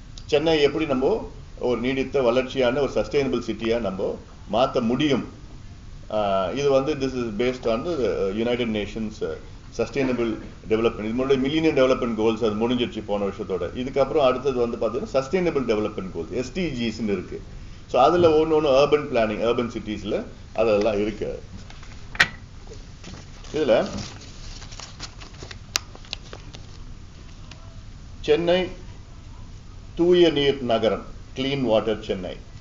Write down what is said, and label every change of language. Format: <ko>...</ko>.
<ta>சென்னை எப்படி நம்ம ஒரு நீடித்த வளர்ச்சியான ஒரு சஸ்டைனபிள் சிட்டியா நம்ம மாற்ற முடியும். இது வந்து</ta> <en>this is based on the United Nations sustainable development.</en> <ta>இது முன்னாடி மில்லினியம் டெவலப்மெண்ட் கோல்ஸ் அது முடிஞ்சிருச்சு போன வருஷத்தோட. இதுக்கப்புறம் அடுத்தது வந்து பார்த்தீங்கன்னா சஸ்டைனபிள் டெவலப்மெண்ட் கோல்ஸ் SDGsன்னு இருக்கு. ஸோ அதில் ஒன்று அர்பன் பிளானிங், அர்பன் சிட்டிஸில் அதெல்லாம் இருக்கு. இதில் சென்னை தூய நீர் நகரம், கிளீன் வாட்டர் சென்னை.</ta>